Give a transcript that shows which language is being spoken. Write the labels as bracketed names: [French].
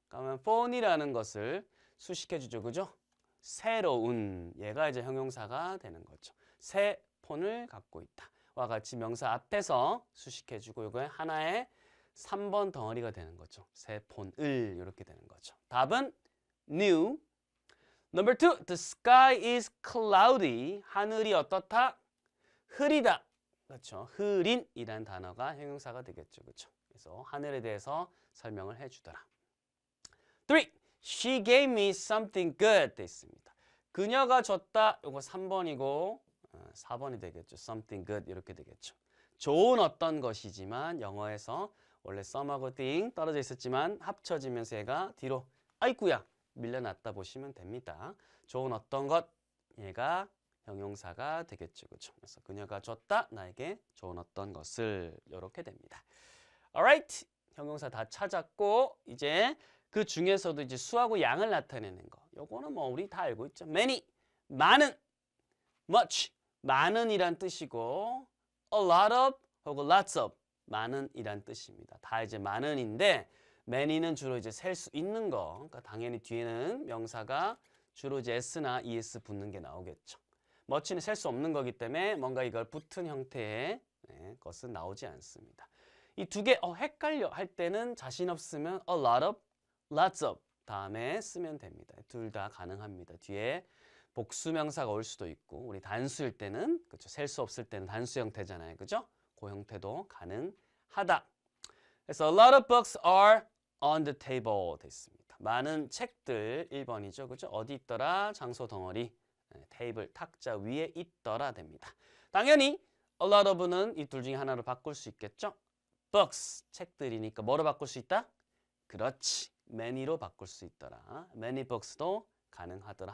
[Korean] 그러면 phone이라는 것을 수식해 주죠, 그죠? 새로운 얘가 이제 형용사가 되는 거죠. 새 폰을 갖고 있다. 와 같이 명사 앞에서 수식해주고 이거 하나의 3번 덩어리가 되는 거죠. 새 폰을 이렇게 되는 거죠. 답은 new. [English] Number 2, the sky is cloudy. [Korean] 하늘이 어떻다? 흐리다. 그렇죠. 흐린이라는 단어가 형용사가 되겠죠. 그렇죠. 그래서 하늘에 대해서 설명을 해주더라. [English] 3, she gave me something good [Korean] 돼 있습니다. 그녀가 줬다. 이거 3번이고 4번이 되겠죠. [English] something good [Korean] 이렇게 되겠죠. 좋은 어떤 것이지만 영어에서 원래 some하고 thing 떨어져 있었지만 합쳐지면서 얘가 뒤로 아이쿠야 밀려났다 보시면 됩니다. 좋은 어떤 것 얘가 형용사가 되겠죠. 그렇죠? 그래서 그녀가 줬다 나에게 좋은 어떤 것을 이렇게 됩니다. [English] alright. [Korean] 형용사 다 찾았고 이제 그 중에서도 이제 수하고 양을 나타내는 거. 요거는 뭐 우리 다 알고 있죠. many 많은 much, 많은이란 뜻이고 a lot of 혹은 lots of, 많은이란 뜻입니다. 다 이제 많은인데 many는 주로 이제 셀 수 있는 거. 그러니까 당연히 뒤에는 명사가 주로 이제 s나 es 붙는 게 나오겠죠. much는 셀 수 없는 거기 때문에 뭔가 이걸 붙은 형태의 것은 나오지 않습니다. 이 두 개 헷갈려 할 때는 자신 없으면 a lot of, lots of 다음에 쓰면 됩니다. 둘 다 가능합니다. 뒤에 복수 명사가 올 수도 있고 우리 단수일 때는 그렇죠. 셀 수 없을 때는 단수 형태잖아요. 그죠? 그 형태도 가능하다. 그래서 [English] a lot of books are on the table [Korean] 돼 있습니다. 많은 책들 1번이죠. 그죠? 어디 있더라? 장소 덩어리. 테이블 탁자 위에 있더라 됩니다. 당연히 a lot of는 이 둘 중에 하나로 바꿀 수 있겠죠? books 책들이니까 뭐로 바꿀 수 있다? 그렇지. many로 바꿀 수 있더라. [English] many books [Korean] 도 가능하더라.